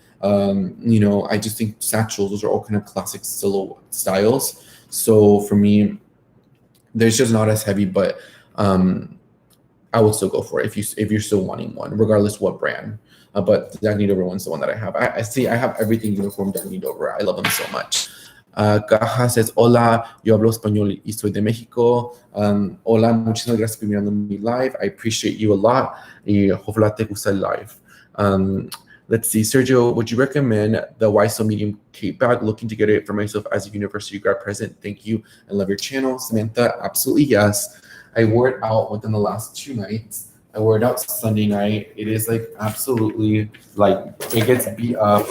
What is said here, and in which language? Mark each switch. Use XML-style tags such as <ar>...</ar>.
<en>I just think satchels, those are all kind of classic silhouette styles. So for me, there's just not as heavy, but I would still go for it if you're still wanting one, regardless what brand. But the Dagny Dover one's the one that I have. I have everything uniform Dagny Dover. I love them so much. Caja says,</en> <es>hola, yo hablo español y soy de México. Hola, muchísimas gracias por mirando mi live.</es> <en>I appreciate you a lot.</en> <es>Y ojalá te gusta el live.</es> <en>Let's see, Sergio, would you recommend the YSL medium cape bag? Looking to get it for myself as a university grad present. Thank you and love your channel. Samantha, absolutely yes. I wore it out within the last 2 nights. I wore it out Sunday night. It is like absolutely like it gets beat up.</en>